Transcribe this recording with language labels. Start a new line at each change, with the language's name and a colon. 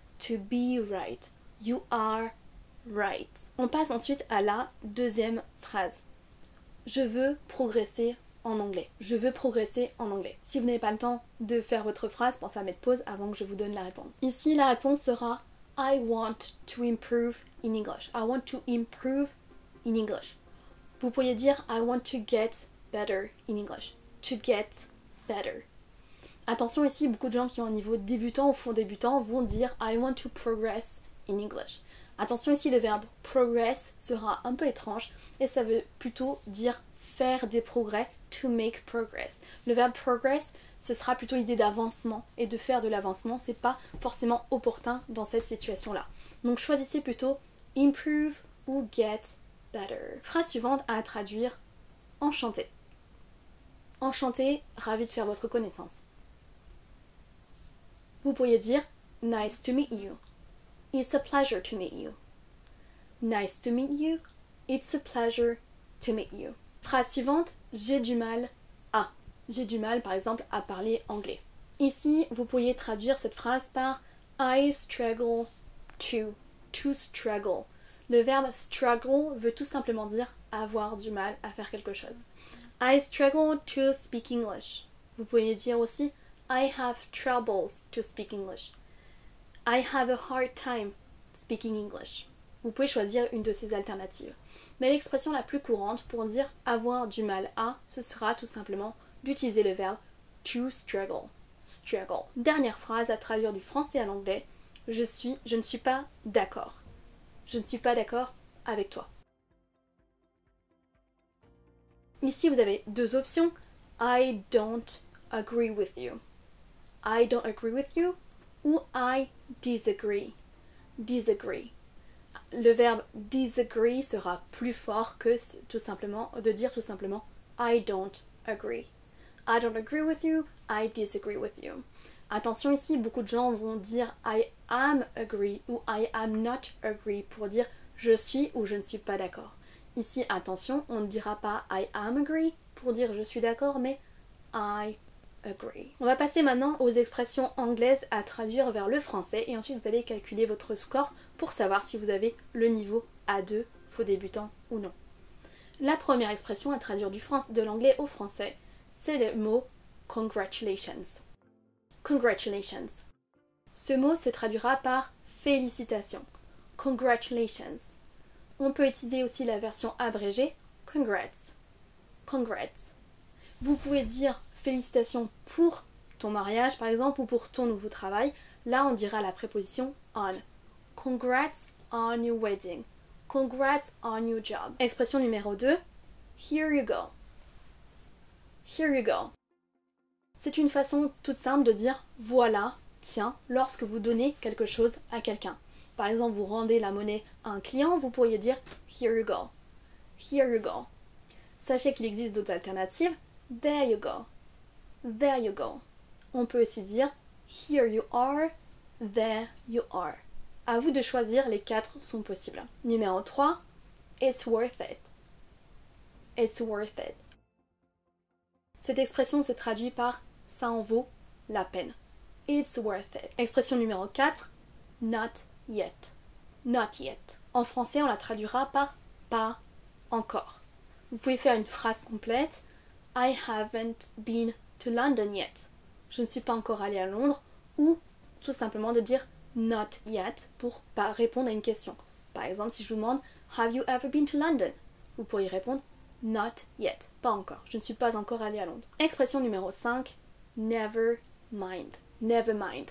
English: To be right. You are right.
French: On passe ensuite à la deuxième phrase. Je veux progresser en anglais. Je veux progresser en anglais. Si vous n'avez pas le temps de faire votre phrase, pensez à mettre pause avant que je vous donne la réponse. Ici, la réponse sera
English: I want to improve in English. I want to improve in English.
French: Vous pourriez dire
English: I want to get better in English. To get better.
French: Attention ici, beaucoup de gens qui ont un niveau débutant ou fond débutant vont dire
English: I want to progress in English.
French: Attention ici, le verbe progress sera un peu étrange et ça veut plutôt dire faire des progrès,
English: to make progress.
French: Le verbe progress, ce sera plutôt l'idée d'avancement et de faire de l'avancement, c'est pas forcément opportun dans cette situation-là. Donc choisissez plutôt improve ou get better. Phrase suivante à traduire, enchanté. Enchanté, ravi de faire votre connaissance. Vous pourriez dire
English: nice to meet you. It's a pleasure to meet you. Nice to meet you. It's a pleasure to meet you.
French: Phrase suivante, j'ai du mal à. J'ai du mal par exemple à parler anglais. Ici, vous pourriez traduire cette phrase par
English: I struggle to struggle.
French: Le verbe struggle veut tout simplement dire avoir du mal à faire quelque chose.
English: I struggle to speak English.
French: Vous pourriez dire aussi
English: I have troubles to speak English. I have a hard time speaking English.
French: Vous pouvez choisir une de ces alternatives. Mais l'expression la plus courante pour dire avoir du mal à, ce sera tout simplement d'utiliser le verbe to struggle. Struggle. Dernière phrase à traduire du français à l'anglais. Je ne suis pas d'accord. Je ne suis pas d'accord avec toi. Ici, vous avez deux options.
English: I don't agree with you. I don't agree with you ou I disagree. Disagree.
French: Le verbe disagree sera plus fort que de dire tout simplement
English: I don't agree. I don't agree with you, I disagree with you.
French: Attention ici, beaucoup de gens vont dire
English: I am agree
French: ou
English: I am not agree
French: pour dire je suis ou je ne suis pas d'accord. Ici, attention, on ne dira pas
English: I am agree
French: pour dire je suis d'accord, mais
English: I agree.
French: On va passer maintenant aux expressions anglaises à traduire vers le français et ensuite vous allez calculer votre score pour savoir si vous avez le niveau A2, faux débutant ou non. La première expression à traduire de l'anglais au français, c'est le mot congratulations. Congratulations. Ce mot se traduira par félicitations. Congratulations. On peut utiliser aussi la version abrégée, congrats. Congrats. Vous pouvez dire félicitations pour ton mariage par exemple ou pour ton nouveau travail. Là on dira la préposition on.
English: congrats on your wedding. Congrats on your job.
French: Expression numéro 2,
English: here you go. Here you go.
French: C'est une façon toute simple de dire voilà, tiens, lorsque vous donnez quelque chose à quelqu'un. Par exemple, vous rendez la monnaie à un client, vous pourriez dire
English: here you go. Here you go.
French: Sachez qu'il existe d'autres alternatives.
English: There you go. There you go.
French: On peut aussi dire
English: here you are, there you are.
French: À vous de choisir, les 4 sont possibles. Numéro 3,
English: it's worth it. It's worth it.
French: Cette expression se traduit par ça en vaut la peine.
English: It's worth it.
French: Expression numéro 4,
English: not yet. Not yet.
French: En français, on la traduira par pas encore. Vous pouvez faire une phrase complète.
English: I haven't been to London yet.
French: Je ne suis pas encore allée à Londres. Ou tout simplement de dire
English: not yet
French: pour pas répondre à une question. Par exemple, si je vous demande
English: have you ever been to London?
French: Vous pourriez répondre
English: not yet.
French: Pas encore. Je ne suis pas encore allée à Londres. Expression numéro 5,
English: never mind. Never mind.